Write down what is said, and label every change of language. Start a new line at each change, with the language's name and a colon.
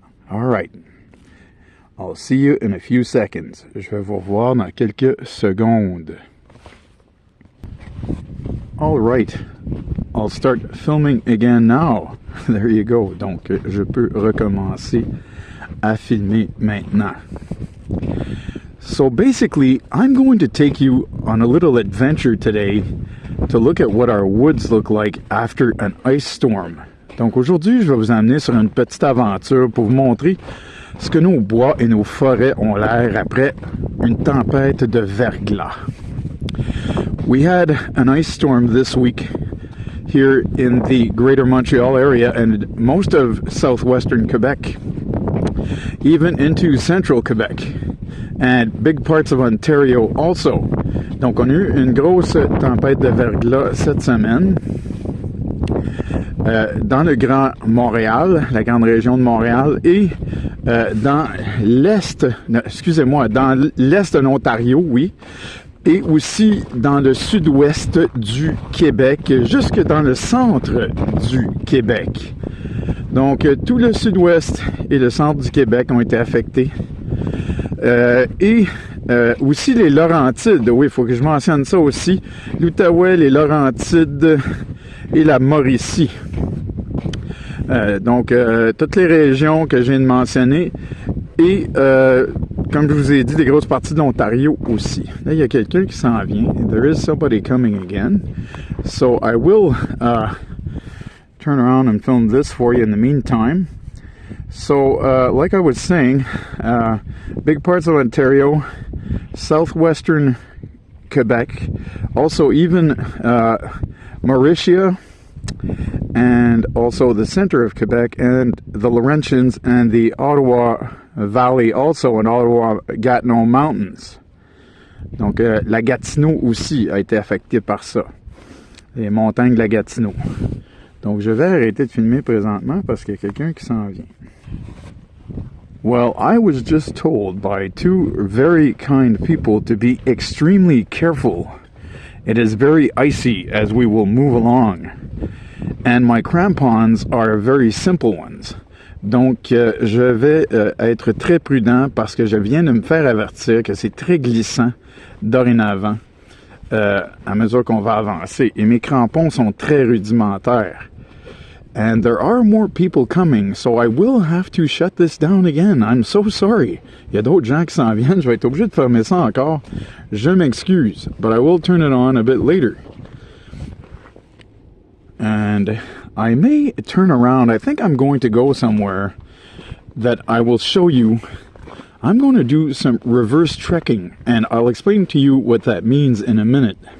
English: All right. I'll see you in a few seconds.
French: Je vais vous revoir dans quelques secondes.
English: All right. I'll start filming again now. There you go.
French: Donc, je peux recommencer à filmer maintenant.
English: So basically, I'm going to take you on a little adventure today to look at what our woods look like after an ice storm.
French: Donc aujourd'hui, je vais vous emmener sur une petite aventure pour vous montrer ce que nos bois et nos forêts ont l'air après une tempête de verglas.
English: We had an ice storm this week here in the greater Montreal area and most of southwestern Quebec, even into central Quebec. And big parts of Ontario also.
French: Donc, on a eu une grosse tempête de verglas cette semaine dans le Grand Montréal, la grande région de Montréal, et dans l'est, dans l'est de l'Ontario, oui, et aussi dans le sud-ouest du Québec, jusque dans le centre du Québec. Donc, tout le sud-ouest et le centre du Québec ont été affectés. Et aussi les Laurentides, oui, il faut que je mentionne ça aussi, l'Outaouais, les Laurentides et la Mauricie. Donc, toutes les régions que je viens de mentionner et, comme je vous ai dit, des grosses parties de l'Ontario aussi. Là, il y a quelqu'un qui s'en vient.
English: There is somebody coming again. So, I will turn around and film this for you in the meantime. So, like I was saying, big parts of Ontario, southwestern Quebec, also even Mauritia, and also the center of Quebec, and the Laurentians and the Ottawa Valley also, and Ottawa-Gatineau Mountains.
French: Donc, la Gatineau aussi a été affectée par ça, les montagnes de la Gatineau. Donc, je vais arrêter de filmer présentement parce qu'il y a quelqu'un qui s'en vient.
English: Well, I was just told by 2 very kind people to be extremely careful It is very icy as we will move along. And my crampons are very simple ones.
French: Donc, je vais être très prudent parce que je viens de me faire avertir que c'est très glissant dorénavant à mesure qu'on va avancer. Et mes crampons sont très rudimentaires.
English: And there are more people coming, so I will have to shut this down again. I'm so sorry.
French: Il y a d'autres gens qui s'en viennent. Je vais être obligé de fermer ça encore. Je m'excuse,
English: but I will turn it on a bit later. And I may turn around. I think I'm going to go somewhere that I will show you. I'm going to do some reverse trekking, and I'll explain to you what that means in a minute.